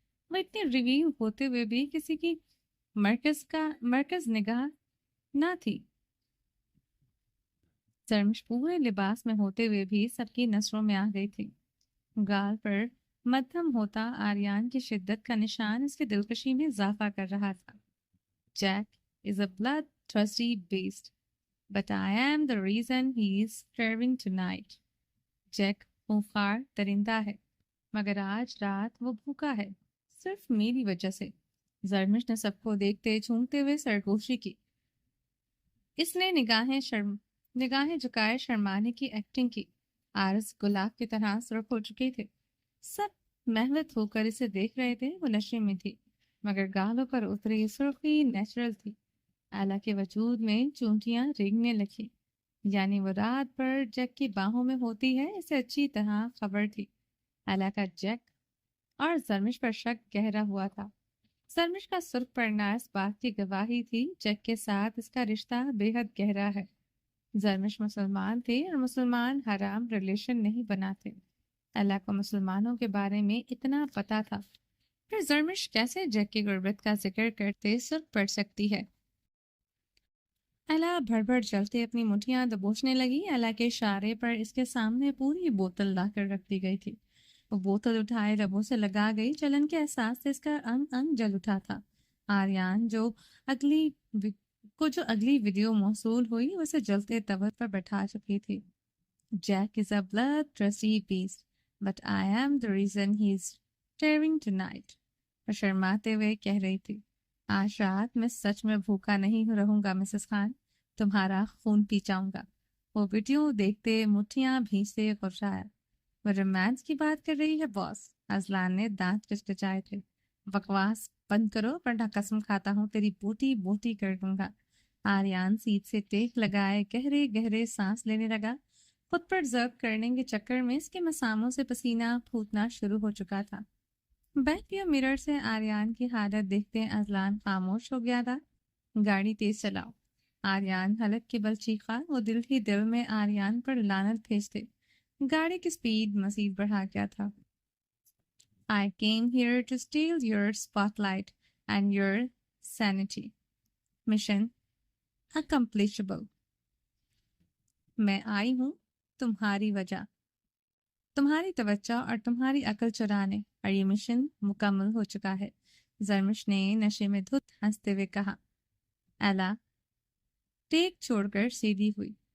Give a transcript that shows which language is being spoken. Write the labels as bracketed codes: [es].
[ur] وہ اتنی ریویو ہوتے ہوئے بھی کسی کی مرکز نگاہ نہ تھی. زرمش پورے لباس میں ہوتے ہوئے بھی سب کی نظروں میں آ گئی تھی. گال پر مدھم ہوتا آریان کی شدت کا نشان اس کے دلکشی میں اضافہ کر رہا تھا. [en] Jack is a bloodthirsty beast, but I am the reason he is starving tonight. [ur] Jack خونخوار درندہ ہے، مگر آج رات وہ بھوکا ہے صرف میری وجہ سے. زرمش نے سب کو دیکھتے جھومتے ہوئے سرگوشی کی. اس نے نگاہیں جھکائے شرمانے کی ایکٹنگ کی. عارض گلاب کی طرح سرخ ہو چکے تھے. سب محوت ہو کر اسے دیکھ رہے تھے. وہ نشے میں تھی، مگر گالوں پر اتری سرخی نیچرل تھی. ایلا کے وجود میں چونٹیاں ریگنے لگی. یعنی وہ رات بھر جیک کی باہوں میں ہوتی ہے، اسے اچھی طرح خبر تھی. ایلا کا جیک اور زرمش پر شک گہرا ہوا تھا. زرمش کا سرخ پڑنا اس بات کی گواہی تھی جیک کے ساتھ اس کا رشتہ بے حد گہرا ہے. زرمش مسلمان تھے اور مسلمان حرام ریلیشن نہیں بناتے. ایلا کو مسلمانوں کے بارے میں اتنا پتا تھا، پھر زرمش کیسے جیک کی غربت کا ذکر کرتے سرخ پڑ سکتی ہے. ایلا بھڑ بھڑ چلتے اپنی مٹھیاں دبوچنے لگی. ایلا کے اشارے پر اس کے سامنے پوری بوتل لا کر رکھ دی گئی تھی. وہ بوتل اٹھائے لبوں سے لگا گئی. جلن کے احساس سے اس کا انگ انگ جل اٹھا تھا. آریان جو اگلی ویڈیو موصول ہوئی اسے جلتے تور پر بٹھا چکی تھی. [en] Jack is a bloodthirsty beast, but I am the reason he is starving tonight. [ur] وہ شرماتے ہوئے کہہ رہی تھی، آج رات میں سچ میں بھوکا نہیں رہوں گا مسز خان، تمہارا خون پی جاؤں گا. وہ ویڈیو دیکھتے مٹھیاں بھینچتے غرشایا. وہ رومانس کی بات کر رہی ہے باس. ازلان نے دانت کچکچائے تھے. بکواس بند کرو ورنہ قسم کھاتا ہوں تیری بوٹی بوٹی کر دوں گا. آریان سیٹ سے ٹیک لگائے گہرے گہرے سانس لینے لگا. خود پر ضبط کرنے کے چکر میں اس کے مساموں سے پسینہ پھوٹنا شروع ہو چکا تھا. بیک ویو مرر سے آریان کی حالت دیکھتے ازلان خاموش ہو گیا تھا. گاڑی تیز چلاؤ. آریان حلق کے بل چیخا. وہ دل ہی دل میں آریان پر لعنت بھیجتے. گاڑی کی سپیڈ مزید بڑھا گیا تھا. [en] I came here to steal your spotlight and your sanity. Mission accomplishable. [ur] میں آئی ہوں تمہاری وجہ، تمہاری توجہ اور تمہاری عقل چرانے، اور یہ مشن مکمل ہو چکا ہے. زرمش نے نشے میں دھت ہنستے ہوئے کہا. ایلا ٹیک چھوڑ کر سیدھی ہوئی.